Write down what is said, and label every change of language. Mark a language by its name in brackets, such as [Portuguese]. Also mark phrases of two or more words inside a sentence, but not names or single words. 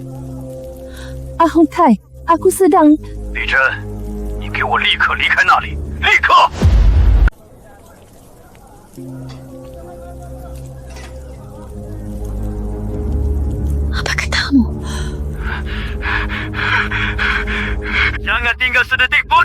[Indonesian] Hong Tai, aku sedang... [Chinese] 李真，你给我立刻离开那里，立刻！ [Indonesian] Apa katamu? Jangan tinggal sedetik pun.